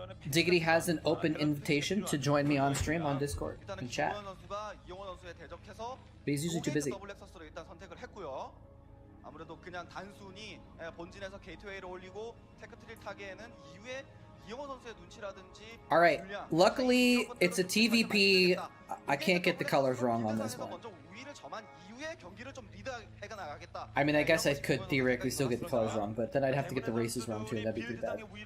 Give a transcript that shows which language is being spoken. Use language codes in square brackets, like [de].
[en] Diggity has an open invitation to join me on stream on Discord and chat. But he's usually too busy. [ko] 일단 선택을 했고요. 아무래도 그냥 단순히 본진에서 게이트웨이를 올리고 테크트릴 타기에는 이후에 이영호 선수의 눈치라든지. [en] All right. Luckily, it's a TVP. I can't get the colors wrong on this one. I mean, I guess I could theoretically still get the colors wrong, but then I'd have to get the races wrong too, and that'd be pretty bad.